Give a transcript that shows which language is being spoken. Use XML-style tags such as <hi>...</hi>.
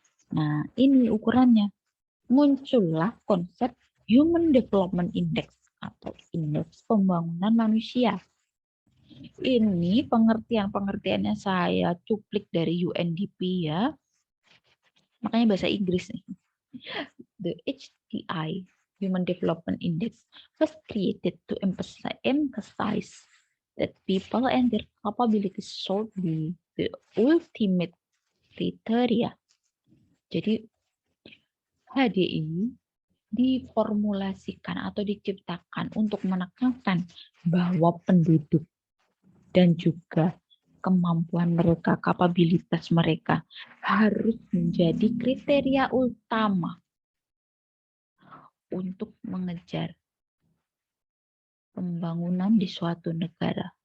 <id>Nah, ini ukurannya. Muncullah konsep Human Development Index atau indeks pembangunan manusia. Ini pengertiannya saya cuplik dari UNDP ya. Makanya bahasa Inggris nih.</id> <en>The HDI, Human Development Index, was created to emphasize that people and their capabilities should be the ultimate criteria.</en> <id>Jadi HDI diformulasikan atau diciptakan untuk menekankan bahwa penduduk dan juga kemampuan mereka, kapabilitas mereka harus menjadi kriteria utama untuk mengejar pembangunan di suatu negara.</id>